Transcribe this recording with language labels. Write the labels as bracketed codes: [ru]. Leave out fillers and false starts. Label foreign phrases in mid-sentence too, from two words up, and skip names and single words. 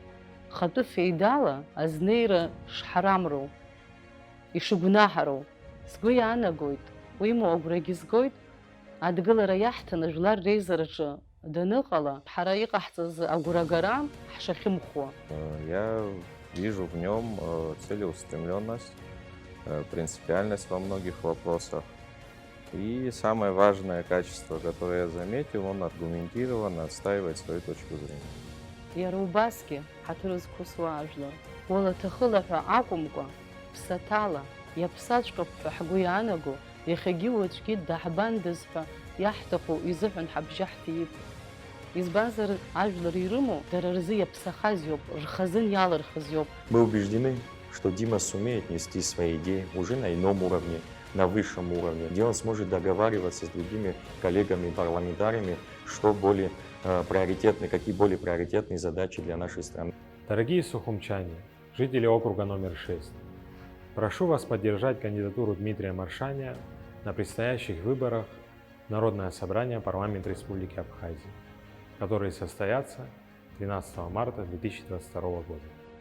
[ab] Хатәы феидала азнеира шҳарамроу, ишыгәнаҳароу сгәы иаанагоит. Уимоу агәрагьы згоит, адгылара иаҳҭаны жәлар реизараҿы даныҟала, ҳара иҟаҳҵаз агәрагара ҳшахьымхуа. [ru] Я вижу в нем целеустремленность, принципиальность во многих вопросах. И самое важное качество, которое я заметил, он аргументированно отстаивает свою точку зрения. [ab] Иара убасгьы ҳаҭыр зқәысуа ажәлар, уалаҭахыла ҳәа акәымкәа, ԥсаҭала, иаԥсаҵәҟьоуп ҳәа ҳгәы иаанаго, иахьагьы уаҵәгьы даҳбандаз ҳәа иаҳҭаху изыҳәан ҳабжьы ҳҭип. Избанзар ажәлар ирымоу дара рзы иаԥсахаз иоуп, рхазын иалырхыз иоуп. [ru] Мы убеждены, что Дима сумеет нести свои идеи уже на ином уровне, на высшем уровне, где он сможет договариваться с другими коллегами, парламентариями, что более приоритетны, какие более приоритетные задачи для нашей страны. Дорогие сухумчане, жители округа номер 6, прошу вас поддержать кандидатуру Дмитрия Маршаня на предстоящих выборах в Народное собрание парламента Республики Абхазия, которые состоятся 12 марта 2022 года.